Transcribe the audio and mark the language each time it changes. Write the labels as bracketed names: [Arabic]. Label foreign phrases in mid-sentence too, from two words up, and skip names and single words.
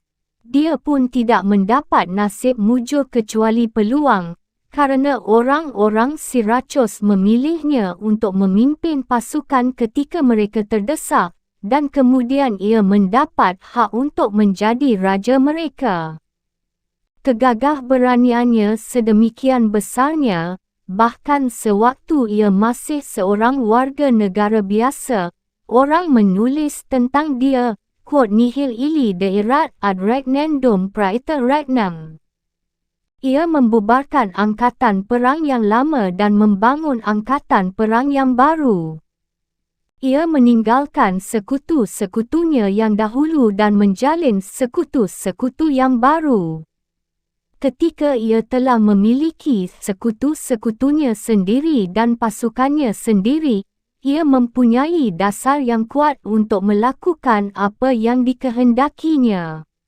[Indonesian] Dia pun tidak mendapat nasib mujur kecuali peluang, kerana orang-orang Syracuse memilihnya untuk memimpin pasukan ketika mereka terdesak, dan kemudian ia mendapat hak untuk menjadi raja mereka. Kegagah beraniannya sedemikian besarnya, bahkan sewaktu ia masih seorang warga negara biasa, orang menulis tentang dia, [Latin] quod nihil illi deerat ad regnandum praeter regnam. [Indonesian] Ia membubarkan angkatan perang yang lama dan membangun angkatan perang yang baru. Ia meninggalkan sekutu-sekutunya yang dahulu dan menjalin sekutu-sekutu yang baru. Ketika ia telah memiliki sekutu-sekutunya sendiri dan pasukannya sendiri, ia mempunyai dasar yang kuat untuk melakukan apa yang dikehendakinya.